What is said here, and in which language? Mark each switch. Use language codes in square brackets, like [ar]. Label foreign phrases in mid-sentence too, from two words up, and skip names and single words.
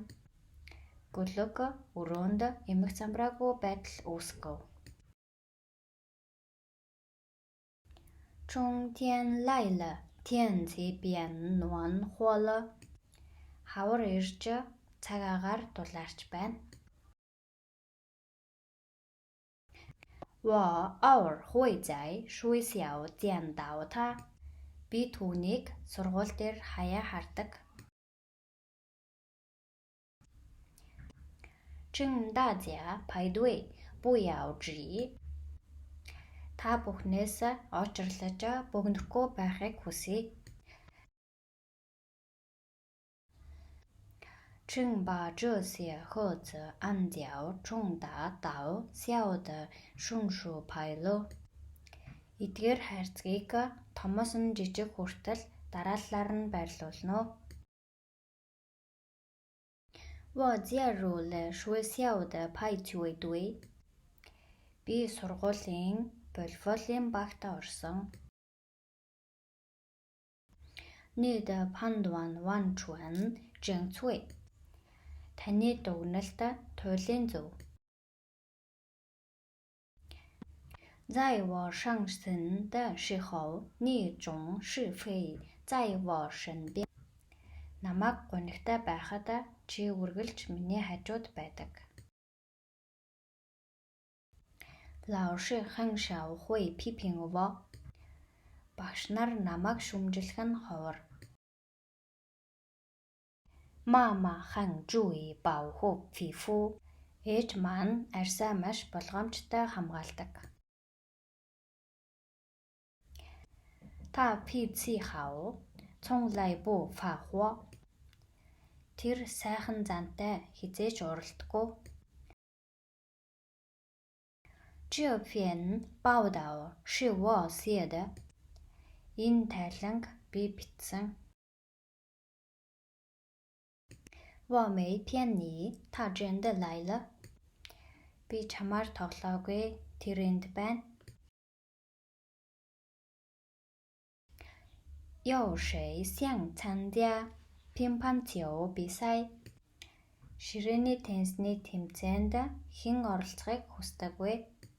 [mn] Гөлөг өрөөнд эмх замбраагүй байдал үүсгэв. [zh] 春天来了，天气变暖和了. [mn] Хавар ирж цаг агаар дулаарч байна. [zh] 我偶尔会在学校见到他. [mn] Би түүнийг сургууль дээр хаяа хардаг. [zh] 请大家排队，不要挤. [mn] Та бүхнээс очрлож бөгнөхгүй байхыг хүсье. [zh] 请把这些盒子按照中大到小的顺序排了. [mn] Эдгээр хайрцгийг томоос нь жижиг хүртэл дараалалаар нь байрлуулно. [zh] 我加入了学校的排球队. [mn] Би сургуулийн волейболын багт орсон. [zh] 你的判断完全正确. [mn] Таны дүгнэлт туйлын зөв. [zh] 在我伤心的时候，你总是会在我身边. [mn] Намайг гонигтай байхад чи үргэлж миний хажууд байдаг. [zh] 老师很少会批评我. [mn] Багш нар намайг шүмжлэх нь ховор. [zh] 妈妈很注意保护皮肤. [mn] Ээж маань арьсаа маш болгоомжтой хамгаалдаг. [zh] 他脾气好，从来不发火. [mn] Тэр сайхан зантай хизээж уралдаггүй. [zh] 这篇报道是我写的. [mn] Энэ тайланг би бичсэн. [zh] 我没骗你，他真的来了. [mn] Би чамаар тоглоогүй, тэр энд байна. [zh] 有谁想参加乒乓球比赛? [mn] Ширээний теннисний тэмцээнд хэн оролцохыг хүсдэг вэ?